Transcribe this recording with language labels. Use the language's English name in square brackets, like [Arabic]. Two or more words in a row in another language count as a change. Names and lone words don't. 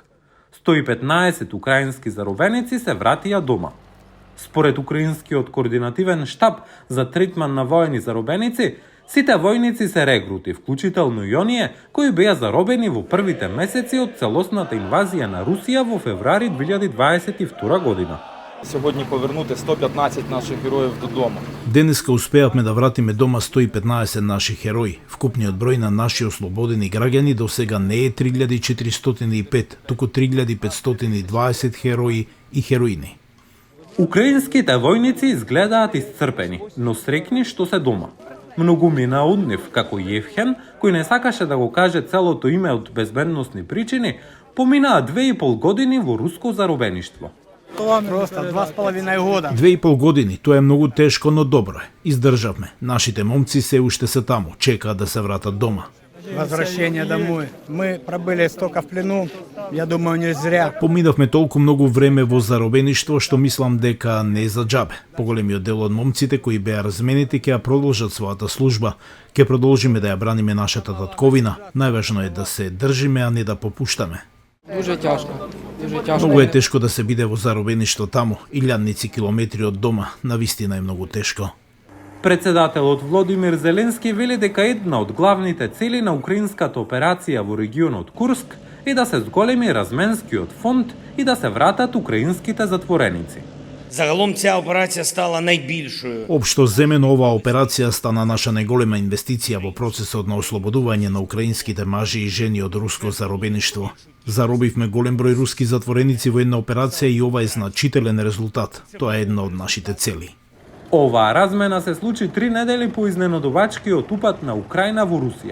[Macedonian] 115 украински заробеници се вратија дома. Според украинскиот координативен штаб за третман на воени заробеници, сите војници се регрути, вклучително и оние кои беа заробени во првите месеци од целосната инвазија на Русија во февруари 2022 година. [Ukrainian] Сьогодні повернути 115 наших героїв додому. [Macedonian] Денеска успеавме да вратиме дома 115 наши херои. Вкупниот број на наши ослободени граѓани до сега не е 3405, туку 3520 херои и хероини. Украинските војници изгледаат исцрпени, но среќни што се дома. Многумина од нив, како Евхен, кој не сакаше да го каже целото име од безбедносни причини, поминаа 2,5 години во руско заробеништво. [Russian] Просто 2,5 года. [Macedonian] 2,5 години, тоа е многу тешко, но добро е. Издржавме. Нашите момци се уште се таму, чекаат да се вратат дома. [Russian] Возвращение домой. Мы пробыли столько в плену, я думаю, не зря. [Macedonian] Поминавме толку многу време во заробеништво што мислам дека не е за џабе. Поголемиот дел од момците кои беа разменети ќе ја продолжат својата служба, ќе продолжиме да ја браниме нашата татковина. Најважно е да се држиме, а не да попуштаме. [Ukrainian] Дуже тяжко. [Macedonian] Многу е тешко да се биде во заробеништво таму, илјадници километри од дома, навистина е многу тешко. Председателот Володимир Зеленски вели дека една од главните цели на украинската операција во регионот Курск е да се зголеми разменскиот фонд и да се вратат украинските затвореници. [Ukrainian] Загалом ця операція стала найбільшою. [Macedonian] Општо земено оваа операција стана наша најголема инвестиција во процесот на ослободување на украинските мажи и жени од руско заробеништво. Заробивме голем број руски затвореници во една операција и ова е значителен резултат. Тоа е една од нашите цели. Оваа размена се случи 3 недели по изненадувачкиот упад на Украина во Русија.